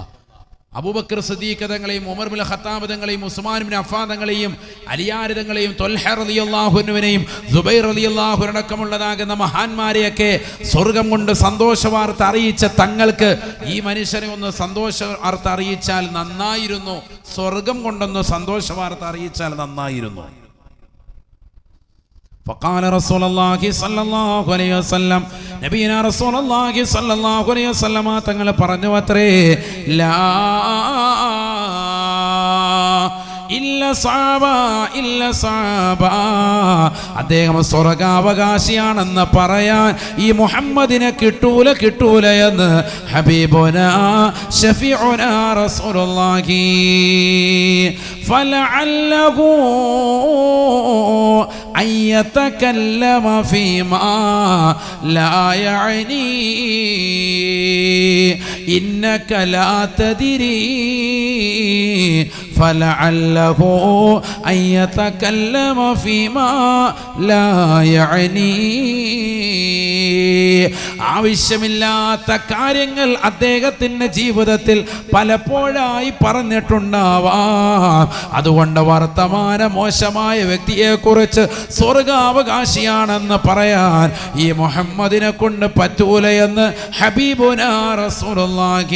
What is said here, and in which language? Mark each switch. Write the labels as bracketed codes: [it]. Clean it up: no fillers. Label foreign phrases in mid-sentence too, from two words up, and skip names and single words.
[ml] അബൂബക്കർ സിദ്ദീഖ് തങ്ങളെയും ഉമർ ബിൻ ഖത്താബ് തങ്ങളെയും ഉസ്മാൻ ബിൻ അഫ്ഫാൻ തങ്ങളെയും അലിയാർ തങ്ങളെയും ത്വൽഹ റളിയല്ലാഹു അൻഹുവിനെയും സുബൈർ റളിയല്ലാഹു അടക്കമുള്ളതാകുന്ന മഹാന്മാരെയൊക്കെ സ്വർഗം കൊണ്ട് സന്തോഷ വാർത്ത അറിയിച്ച തങ്ങൾക്ക് ഈ മനുഷ്യനെ ഒന്ന് സന്തോഷ വാർത്ത അറിയിച്ചാൽ നന്നായിരുന്നു, സ്വർഗം കൊണ്ടൊന്ന് സന്തോഷ വാർത്ത അറിയിച്ചാൽ നന്നായിരുന്നു. [ar] فقال رسول الله صلى الله عليه وسلم, نبينا رسول الله صلى الله عليه وسلم [ml] തങ്ങൾ പറഞ്ഞു അത്രേ, ലാ ഇല്ല സഹാബ, അദ്ദേഹം സ്വർഗാവകാശിയാണെന്ന് പറയാൻ ഈ മുഹമ്മദിനെ കിട്ടൂല എന്ന് [ar] حبيبنا شفيعنا رسول الله. فلعله أن يتكلم فيما لا يعني إنك لا تدري فلعله أن يتكلم فيما لا يعني. [ml] ആവശ്യമില്ലാത്ത കാര്യങ്ങൾ അദ്ദേഹത്തിന്റെ ജീവിതത്തിൽ പലപ്പോഴായി പറഞ്ഞിട്ടുണ്ടാവാം. അതുകൊണ്ട് വർത്തമാന മോശമായ വ്യക്തിയെ കുറിച്ച് സ്വർഗാവകാശിയാണെന്ന് പറയാൻ ഈ മുഹമ്മദിനെ കൊണ്ട് പറ്റൂലയെന്ന് [ar] حبيبنا رسول الله.